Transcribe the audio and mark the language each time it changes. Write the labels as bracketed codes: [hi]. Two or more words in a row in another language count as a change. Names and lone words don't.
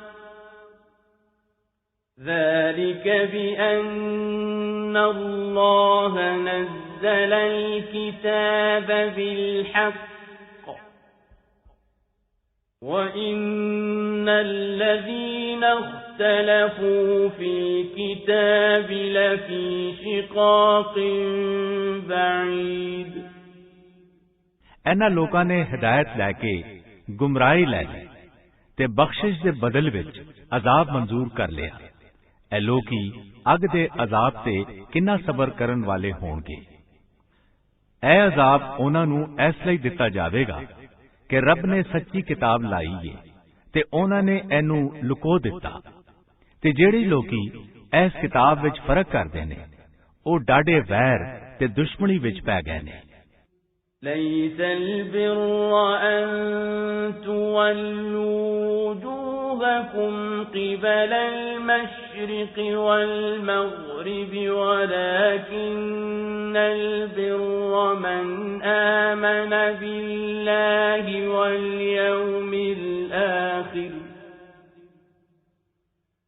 [ar] ذلك بأن الله نزل الكتاب بالحق وَإِنَّ الَّذِينَ اخْتَلَفُوا فِي الْكِتَابِ لَفِي شِقَاقٍ بَعِيدٍ। [pa] ਇਹਨਾਂ ਲੋਕਾਂ ਨੇ ਹਿਦਾਇਤ ਲੈ ਕੇ ਗੁੰਮਰਾਹੀ ਲੈ ਲਈ ਤੇ ਬਖਸ਼ਿਸ਼ ਦੇ ਬਦਲ ਵਿੱਚ ਅਜ਼ਾਬ ਮਨਜ਼ੂਰ ਕਰ ਲਿਆ। ਇਹ ਲੋਕੀ ਅੱਗ ਦੇ ਅਜ਼ਾਬ ਤੇ ਕਿੰਨਾ ਸਬਰ ਕਰਨ ਵਾਲੇ ਹੋਣਗੇ। ਇਹ ਅਜ਼ਾਬ ਉਹਨਾਂ ਨੂੰ ਇਸ ਲਈ ਦਿੱਤਾ ਜਾਵੇਗਾ ਕਿ ਰੱਬ ਨੇ ਸੱਚੀ ਕਿਤਾਬ ਲਾਈ ਏ ਤੇ ਉਹਨਾਂ ਨੇ ਇਹਨੂੰ ਲੁਕੋ ਦਿੱਤਾ, ਤੇ ਜਿਹੜੇ ਲੋਕੀ ਇਸ ਕਿਤਾਬ ਵਿੱਚ ਫਰਕ ਕਰਦੇ ਨੇ ਉਹ ਡਾਢੇ ਵੈਰ ਤੇ ਦੁਸ਼ਮਣੀ ਵਿੱਚ ਪੈ ਗਏ ਨੇ। [ar] لَيْسَ الْبِرَّ أَن تُوَلُّوا وُجُوهَكُمْ قِبَلَ الْمَشْرِقِ وَالْمَغْرِبِ وَلَكِنَّ الْبِرَّ مَنْ آمَنَ بِاللَّهِ وَالْيَوْمِ الْآخِرِ